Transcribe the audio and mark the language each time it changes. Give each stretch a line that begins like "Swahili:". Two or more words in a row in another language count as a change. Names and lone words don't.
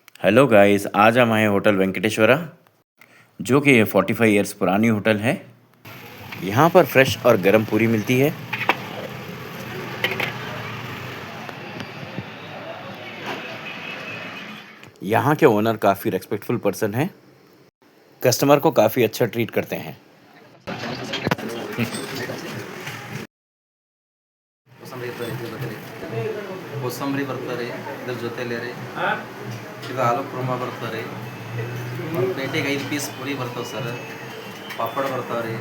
Hindi: हेलो गाइस, आज हम आए होटल वेंकटेश्वरा, जो कि 45 इयर्स पुरानी होटल है। यहाँ पर फ्रेश और गर्म पूरी मिलती है। यहाँ के ओनर काफ़ी
English: respectful person
Hindi: हैं। कस्टमर को काफ़ी अच्छा ट्रीट करते हैं।
Kannada: ಕೋಸಂಬರಿ ಬರ್ತಾರೆ ಇದ್ರ ಜೊತೆಲೇ ರೀ ಇದು ಆಲೂ ಕುರ್ಮಾ ಬರ್ತಾರೆ ಒಂದು ಪ್ಲೇಟಿಗೆ 5 ಪೀಸ್ ಪೂರಿ ಬರ್ತಾವೆ ಸರ್ ಪಾಪಡ್ ಬರ್ತಾವೆ ರೀ